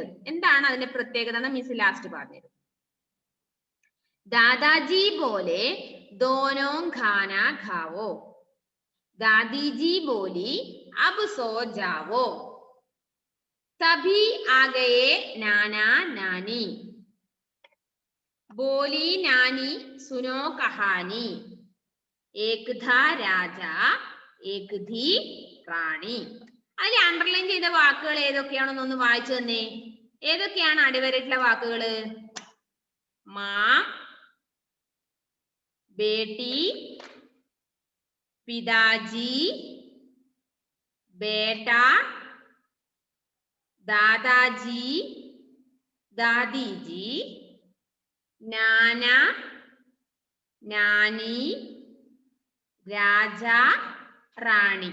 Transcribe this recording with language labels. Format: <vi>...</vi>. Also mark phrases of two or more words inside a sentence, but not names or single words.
<ml>എന്താണ് അതിന്റെ പ്രത്യേകത എന്ന്</ml> <en>Miss last</en> <ml>പറഞ്ഞുതരും.</ml> <hi>दादाजी बोले दोनों खाना खाओ. दादीजी बोलीं अब सो जाओ. तभी आ गए नाना नानी. बोली नानी सुनो कहानी. एक था राजा एक थी റാണി.</hi> <ml>അതിൽ അണ്ടർലൈൻ ചെയ്ത വാക്കുകൾ ഏതൊക്കെയാണെന്ന് ഒന്ന് വായിച്ചു തന്നെ. ഏതൊക്കെയാണ് അടിവരയിട്ടുള്ള വാക്കുകള്?</ml> <hi>माँ, बेटी, पिताजी, बेटा, दादाजी, दादीजी, नाना, नानी, राजा, रानी.</hi>